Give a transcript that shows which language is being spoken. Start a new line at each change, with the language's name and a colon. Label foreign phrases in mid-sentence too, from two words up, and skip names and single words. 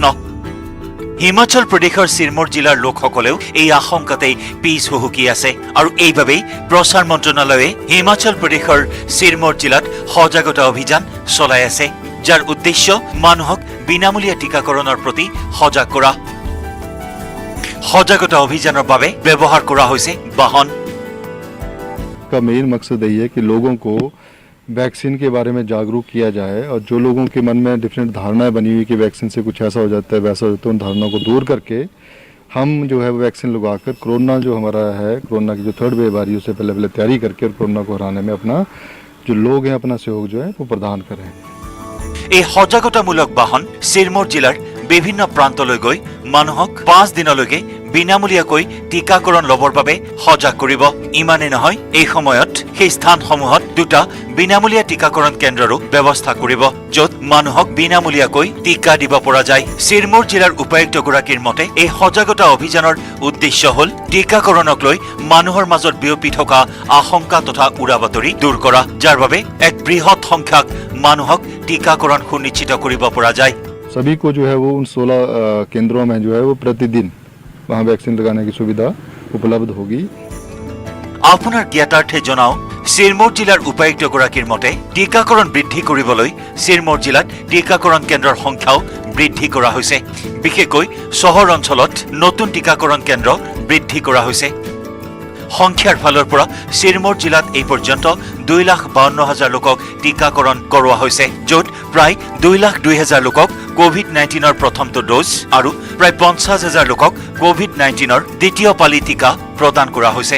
Assamese: হিমাচল প্ৰদেশৰ চিৰমৌৰ জিলাৰ লোকসকলেও এই আশংকাতেই পিছ হুহুকি আছে আৰু এইবাবেই প্ৰচাৰ মন্ত্ৰণালয়ে হিমাচল প্ৰদেশৰ চিৰমৌৰ জিলাত সজাগতা অভিযান চলাই আছে, যাৰ উদ্দেশ্য মানুহক বিনামূলীয়া টিকাকৰণৰ প্ৰতি সজাগ কৰা। সজাগতা অভিযানৰ বাবে ব্যৱহাৰ কৰা হৈছে বাহন।
Hindi: का मेन मकसद यही है कि लोगों को वैक्सीन के बारे में जागरूक किया जाए और जो लोगों के मन में डिफरेंट धारणाएं बनी हुई कि वैक्सीन से कुछ ऐसा हो जाता है वैसा हो जाता है, उन धारणाओं को दूर करके हम जो है वैक्सीन लगवाकर कोरोना जो हमारा है, कोरोना की जो
English: third wave
Hindi: आ रही है उससे पहले तैयारी करके और कोरोना को हराने में अपना जो लोग हैं अपना सहयोग जो है वो प्रदान करें।
Assamese: এই সজাগতামূলক বাহন চিৰমৌৰ জিলাৰ বিভিন্ন প্ৰান্তলৈ গৈ মানুহক 5 দিনলৈকে বিনামূলীয়াকৈ টিকাকৰণ ল'বৰ বাবে সজাগ কৰিব। ইমানে নহয়, এই সময়ত সেই স্থানসমূহত 2টা বিনামূলীয়া টিকাকৰণ কেন্দ্ৰৰো ব্যৱস্থা কৰিব, য'ত মানুহক বিনামূলীয়াকৈ টিকা দিব পৰা যায়। চিৰমৌৰ জিলাৰ উপায়ুক্তগৰাকীৰ মতে এই সজাগতা অভিযানৰ উদ্দেশ্য হ'ল টিকাকৰণক লৈ মানুহৰ মাজত বিয়পি থকা আশংকা তথা উৰা বাতৰি দূৰ কৰা, যাৰ বাবে এক বৃহৎ সংখ্যক মানুহক টিকাকৰণ সুনিশ্চিত কৰিব পৰা যায়।
Hindi: सभी को जो है वो उन 16 केंद्रों में जो है वो प्रतिदिन वहाँ वैक्सीन लगाने की सुविधा उपलब्ध होगी।
Assamese: আপোনাৰ জ্ঞাতাৰ্থে জনাও, চিৰমৌৰ জিলাৰ উপায়ুক্তগৰাকীৰ মতে টিকাকৰণ বৃদ্ধি কৰিবলৈ চিৰমৌৰ জিলাত টিকাকৰণ কেন্দ্ৰৰ সংখ্যাও বৃদ্ধি কৰা হৈছে। বিশেষকৈ চহৰ অঞ্চলত নতুন টিকাকৰণ কেন্দ্ৰ বৃদ্ধি কৰা হৈছে। সংখ্যাৰ ফালৰ পৰা চিৰমৌৰ জিলাত এই পৰ্যন্ত 2,52,000 লোকক টিকাকৰণ কৰোৱা হৈছে, য'ত প্ৰায় 2,02,000 লোকক কোভিড-19ৰ প্ৰথমটো ড'জ আৰু প্ৰায় 50,000 লোকক কোভিড-19ৰ দ্বিতীয় পালি টিকা প্ৰদান কৰা হৈছে।